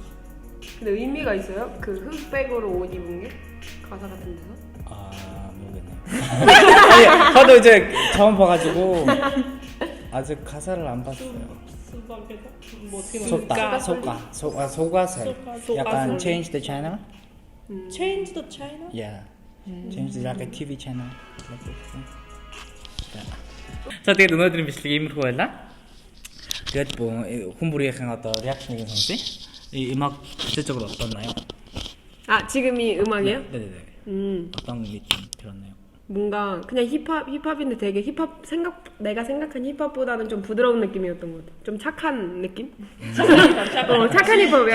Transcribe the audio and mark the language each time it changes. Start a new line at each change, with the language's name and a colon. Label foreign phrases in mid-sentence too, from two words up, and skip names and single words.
Korean: 근데 의미가 있어요? 그 흑백으로 옷 입은 게? 가사 같은 데서? 아, 모르겠네요. 아니, 저도 이제 처음 봐가지고 아직 가사를 안 봤어요. 수박에서? 뭐 어떻게 말해? 소가살. 소가살.
English: 약간 change the channel. Change the China? Yeah. Change the like a TV channel. Like this.
Mongolian: За тэгээд өнөөдрийн бичлэг иймэрхүү байлаа. Тэгээд хүн бүрийнхэн одоо реакшнийг сонсъё.
Korean: 이 음악 전체적으로 어떻나요? 아 지금 이 음악이요? 네네네. 어떤 느낌 들었나요? 뭔가 그냥 힙합인데 되게 내가 생각한 힙합보다는 좀 부드러운 느낌이었던 것 같아. 좀 착한 느낌? 착한 힙합